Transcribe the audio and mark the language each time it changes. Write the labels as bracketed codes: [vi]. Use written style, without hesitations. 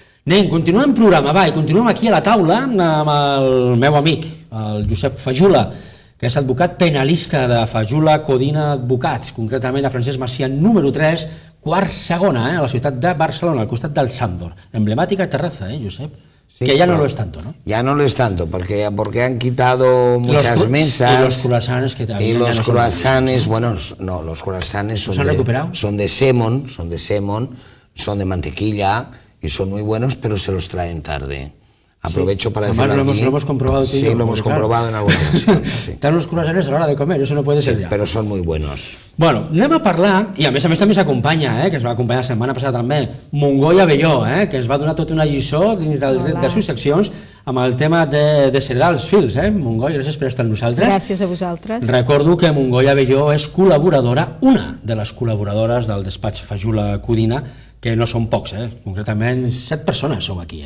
[ca] Anem, continuem el programa, va, i continuem aquí a la taula amb el meu amic, el Josep Fajula, que és advocat penalista de Fajula Codina Advocats, concretament a Francesc Macià número 3, quart segona, a la ciutat de Barcelona, al costat del Sándor. [es] Emblemática terraza, Josep? Sí, que ya no lo es tanto, ¿no? Ya no lo es tanto, porque han quitado muchas mesas. Y los croissants que también. Y los croissants, bueno, no, los croissants son de semon, son de mantequilla y son muy buenos, pero se los traen tarde. Aprovecho para decir. Además lo hemos comprobado tú y yo. Sí, lo hemos comprobado en alguna ocasión. Están los croissants a la hora de comer, eso no puede ser ya. [ca] Però són [es] muy buenos. [ca] Bueno, anem a parlar, i a més també s'acompanya, que es va acompanyar la setmana passada també, Montgoi Abelló, que ens va donar tota una lliçó dins del dret de sus seccions amb el tema de desheredar els fills. Montgoi, gràcies per estar amb nosaltres. Gràcies a vosaltres. Recordo que Montgoi Abelló és col·laboradora, una de les col·laboradores del despatx Fajula Codina, que no són pocs, concretament 7 persones sou aquí,